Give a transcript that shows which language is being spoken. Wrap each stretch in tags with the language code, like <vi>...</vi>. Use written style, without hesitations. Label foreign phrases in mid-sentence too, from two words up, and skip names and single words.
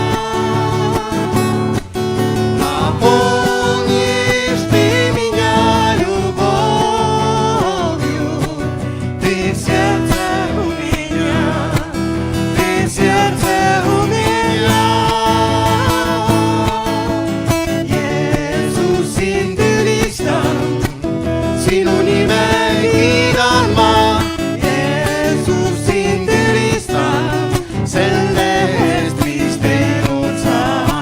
<ru>Наполнишь Ты меня любовью, Ты в сердце у меня, Ты в сердце у меня.</ru> <et>Jeesus, sind ülistan, sinu nime kiidan ma. Jeesus, sind ülistan, selle eest, mis teinud sa.</et>